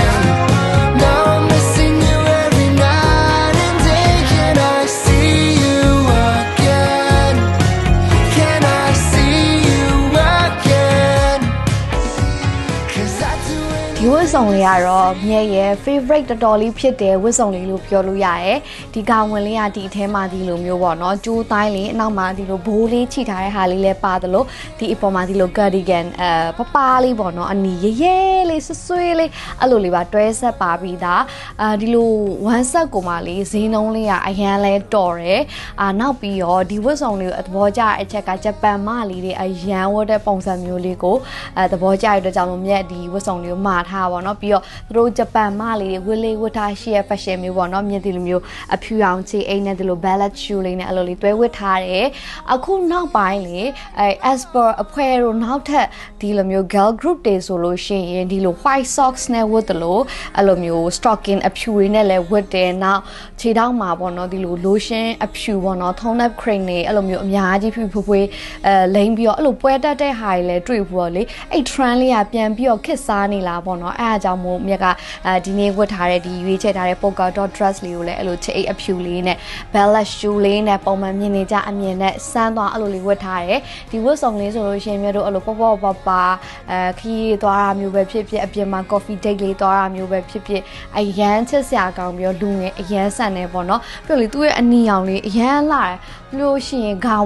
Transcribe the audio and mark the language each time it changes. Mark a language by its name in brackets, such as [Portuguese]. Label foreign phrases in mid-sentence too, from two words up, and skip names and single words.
[English] Now I'm missing you every night and day. Can I see you again? Can I see you again? 'Cause I do anything. [Burmese] ဒီဝတ်ဆောင်လေးကတော့မြဲရဲ့ favorite တော်တော်လေးဖြစ်တယ်ဝတ်ဆောင်လေးလို့ပြောလို့ရတယ်ဒီကောင်ဝင်လေးကဒီအထဲမှာဒီလိုမျိုးပေါ့နော်ကျိုးတိုင်းလေးအနောက်မှာဒီလိုဘိုးလေးချိထားတဲ့ဟာလေးလည်းပါတယ်လို့ဒီအပေါ်မှာဒီလို cardigan ပပလေးပေါ့ နော်အနီရဲရဲလေးဆွဆွေးလေးအဲ့လိုလေးပါတွဲဆက်ပါပြီးသားဒီလို [English] one set [Burmese] ကိုမှလေးဈေးနှုန်းလေးကအရန်လဲတော်တယ်နောက်ပြီးတော့ဒီဝတ်ဆောင်လေးကိုသဘောကျတဲ့အ ချက်ကဂျပန်မလေးတွေအရန်ဝတ်တဲ့ပုံစံမျိုးလေးကိုသဘောကျရတဲ့ကြောင့်မြက်ဒီဝတ်ဆောင်လေးကိုမှာထားပါတော့ပြီးတော့သူ တို့ဂျပန်မလေးတွေဝတ်လေးဝတ်ထားရှိရ fashion မျိုးပေါ့နော်မြက်ဒီလိုမျိုးအဖြူအောင်ချေအိမ်နဲ့ဒီလို [English] ballet shoe [Burmese] လေးနဲ့အဲ့လိုလေးတွဲဝတ်ထားတယ်အခုနောက်ပိုင်းလေ [English] as per [Burmese] အဖွဲတို့နောက်ထပ်ဒီလိုမျိုး [English] girl group [Burmese] တွေဆိုလို့ရှိရင်ဒီလို [English] white socks [Burmese] နဲ့ဝတ်တယ်လို့အဲ့လိုမျိုး stocking အဖြူတွေနဲ့လည်းဝတ်တယ်နောက်ခြေထောက်မှာပေါ့နော်ဒီလို lotion အဖြူပေါ့နော် [English] tone up cream [Burmese] တွေအဲ့လိုမျိုးအများကြီးဖွေး လိမ့်ပြီးတော့အဲ့လိုပွဲတက်တဲ့ဟာတွေလည်းတွေ့ဘူးတော့လေအဲ့ trend လေးကပြန်ပြီးတော့ခစ်စားနေလားပေါ့နော်အဲ့ဒါကြောင့်မို့မြက်ကဒီနေ့ဝတ်ထားတဲ့ဒီရွေးချယ်ထားတဲ့ [English] polka dot dress [Burmese] လေးကိုလည်းအဲ့လိုချစ်အိတ်အဖြူလေးနဲ့ [English] bella shoe [Burmese] လေးနဲ့ပုံမှန်မြင်နေကြအမြင်နဲ့စမ်းသွားအဲ့လိုလေးဝတ်ထားတယ်ဒီဝတ်စုံလေးဆိုလို့ရှိရင်မြတ်တို့အဲ့လိုပေါ့ပါခီးသွားတာမျိုးပဲ ဖြစ်ဖြစ်အပြင်မှာ [English] coffee date [Burmese] လေးသွားတာမျိုးပဲဖြစ်ဖြစ်အရန်ချစ်စရာကောင်းပြီးတော့လူငယ်အရန်ဆန်နေပေါ့နော်ပြီးတော့လေသူ့ရဲ့အနီရောင်လေးအရန်လာတယ်ပြီးလို့ရှိရင်ဂါ